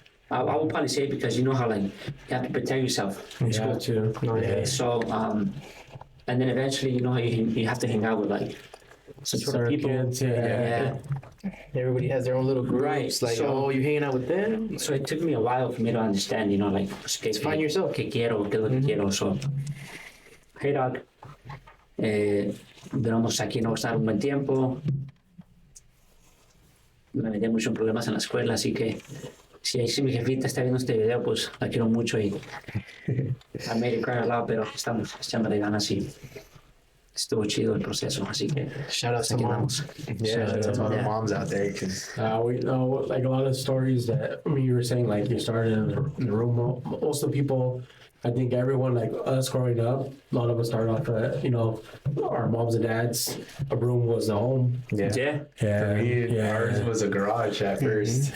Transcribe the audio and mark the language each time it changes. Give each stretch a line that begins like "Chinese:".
English: I will probably say because you know how like you have to protect yourself in school. too. So and then eventually you know how you have to hang out with like some sort of people. Kids, yeah. Everybody has their own little groups. Right, Like, so- you hanging out with them? So it took me a while for me to understand, like Find yourself.
Spanish: ¿Qué quiero? ¿Qué es lo que quiero?
English: So, hey dog,
Spanish: duramos aquí en Oxnard un buen tiempo. Me metí mucho en problemas en la escuela, así que si mi jefita está viendo este video, pues la quiero mucho y
English: I made it cry a lot,
Spanish: pero estamos echándole ganas y estuvo chido el proceso, así que
English: Shout out to
Spanish: aquí
English: mom.
Spanish: andamos.
English: Yeah, there's a lot of Yeah. moms out there. 'Cause We know like a lot of stories that you were saying, like you started in the room. Most of the people, I think everyone like us growing up, a lot of us started off at, our moms and dads, a room was the home. Yeah. For me, ours was a garage at first.